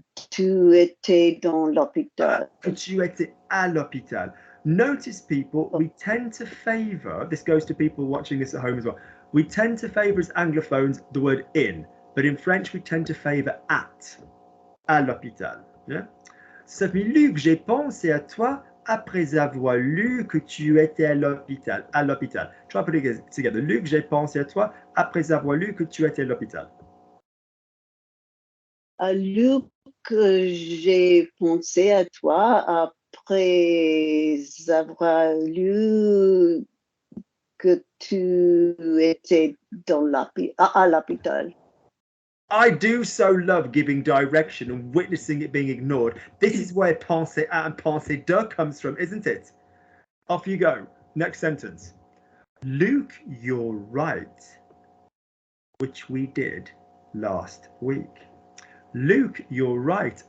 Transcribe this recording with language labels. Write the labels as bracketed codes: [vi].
[fr] Tu étais dans l'hôpital. Que tu étais à l'hôpital. [en] Notice, people, we tend to favour, this goes to people watching this at home as well, we tend to favour as anglophones the word in, but in French we tend to favour à l'hôpital. Yeah? [fr] Ça fait Luc, j'ai pensé à toi après avoir lu que tu étais à l'hôpital. À l'hôpital. [en] Try putting it together. [fr] Luc, j'ai pensé à toi après avoir lu que tu étais à l'hôpital. Luc, j'ai pensé à toi après avoir lu que tu étais à l'hôpital. [en] I do so love giving direction and witnessing it being ignored. This is where penser à and penser de comes from, isn't it? Off you go. Next sentence. Luke, you're right. Which we did last week. Luke, you're right.